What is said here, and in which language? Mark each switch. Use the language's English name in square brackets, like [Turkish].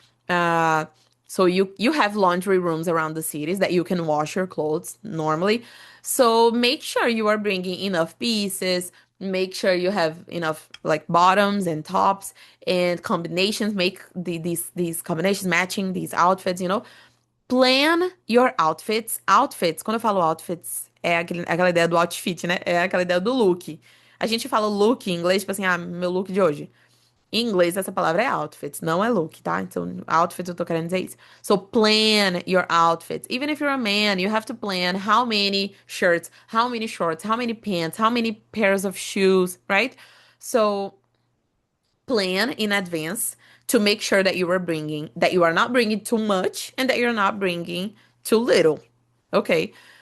[English] Uh, so you have laundry rooms around the cities that you can wash your clothes normally. So make sure you are bringing enough pieces. Make sure you have enough like bottoms and tops and combinations. Make these combinations matching these outfits. You know, plan your outfits. Outfits. [Portuguese] Quando eu falo outfits, é aquela ideia do outfit, né? É aquela ideia do look. A gente fala look em inglês, tipo assim, ah, meu look de hoje. Em inglês, essa palavra é outfits, não é look, tá? Então, outfits eu tô querendo dizer isso. [English] So, plan your outfits. Even if you're a man, you have to plan how many shirts, how many shorts, how many pants, how many pairs of shoes, right? So, plan in advance to make sure that you are not bringing too much and that you're not bringing too little. Okay.